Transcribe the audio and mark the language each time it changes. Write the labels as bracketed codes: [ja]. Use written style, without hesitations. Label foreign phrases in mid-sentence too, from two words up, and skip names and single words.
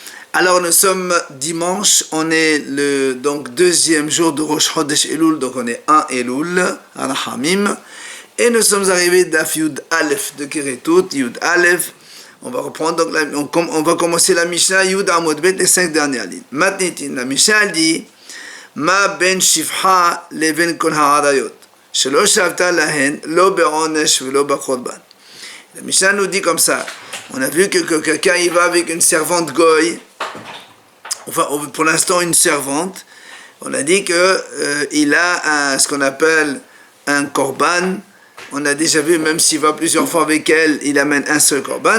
[fr] Alors nous sommes dimanche, on est le donc deuxième jour de Rosh Chodesh Elul, donc on est 1 Elul, Arahamim, et nous sommes arrivés d'Af [he] יא [fr] de Keretut, [he] יא. [fr] On va reprendre, donc on va commencer la Mishnah [he] י עמוד ב, [fr] les 5 dernières lignes. [he] Matnitin, [fr] la Mishnah elle dit [he] מה בין שפחה לבין כל העריות, שלא שוותה להן לא בעונש ולא בקרבן. [fr] La Mishnah nous dit comme ça. On a vu que quelqu'un il va avec une servante goy, enfin pour l'instant une servante. On a dit que il a ce qu'on appelle un korban. On a déjà vu, même s'il va plusieurs fois avec elle, il amène un seul korban.